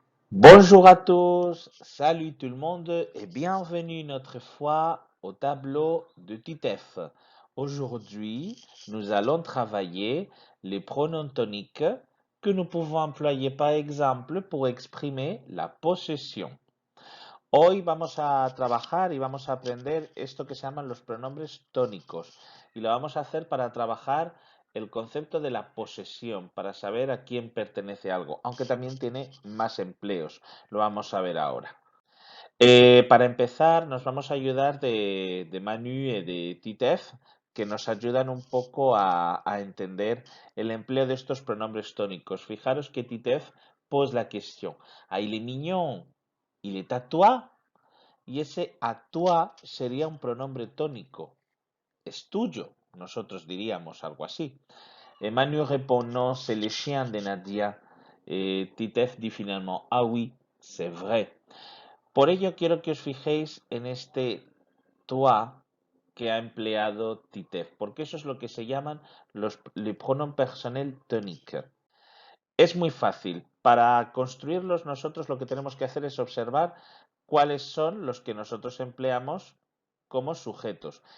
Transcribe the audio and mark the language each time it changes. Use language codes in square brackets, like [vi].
[fr] Bonjour à tous, salut tout le monde et bienvenue une autre fois au tableau de Titef. Aujourd'hui, nous allons travailler les pronoms toniques que nous pouvons employer par exemple pour exprimer la possession. [es] Hoy vamos a trabajar y vamos a aprender esto que se llaman los pronombres tónicos y lo vamos a hacer para trabajar el concepto de la posesión, para saber a quién pertenece algo, aunque también tiene más empleos, lo vamos a ver ahora. Para empezar, nos vamos a ayudar de Manu y de Titef, que nos ayudan un poco a entender el empleo de estos pronombres tónicos. Fijaros que Titef pose la cuestión. [fr] Ah, il est mignon, il est à toi. [es] Y ese à toi sería un pronombre tónico. Es tuyo, nosotros diríamos algo así. [fr] Emmanuel répond non, c'est le chien de Nadia. Titef dit finalement ah oui, c'est vrai. [es] Por ello quiero que os fijéis en este toi que ha empleado Titef, porque eso es lo que se llaman les pronoms personnels toniques. Es muy fácil. Para construirlos nosotros lo que tenemos que hacer es observar cuáles son los que nosotros empleamos como sujetos.